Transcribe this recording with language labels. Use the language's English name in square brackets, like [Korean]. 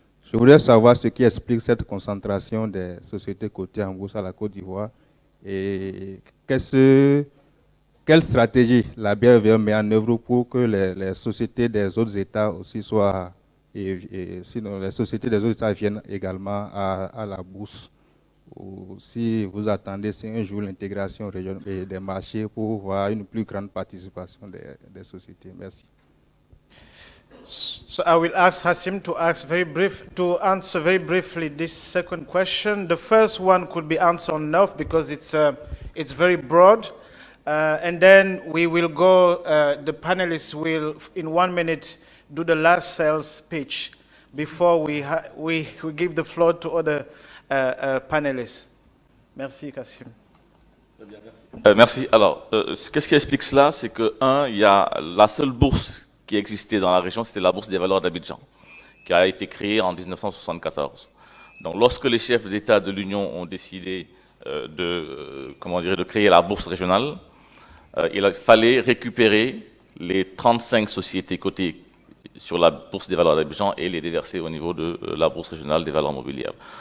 [French] Je voudrais savoir ce qui explique cette concentration des sociétés cotées en bourse à la Côte d'Ivoire et quelle stratégie la BRVM met en œuvre pour que les sociétés des autres États aussi soient, et sinon les sociétés des autres États viennent également à la bourse. Ou si vous attendez, c'est un jour l'intégration des marchés pour voir une plus grande participation des sociétés. Merci. [English] So I will ask Hassim to answer very briefly this second question. The first one could be answered on enough because it's very broad. And then we will go, the panelists will, in 1 minute, do the last sales pitch before we give the floor to other panelists. [French] Merci, Kassim. Merci. Alors, qu'est-ce qui explique cela? C'est que, il y a la seule bourse qui existait dans la région, c'était la Bourse des valeurs d'Abidjan, qui a été créée en 1974. Donc, lorsque les chefs d'État de l'Union ont décidé de créer la bourse régionale, il fallait récupérer les 35 sociétés cotées sur la Bourse des valeurs d'Abidjan et les déverser au niveau de la Bourse régionale des valeurs mobilières.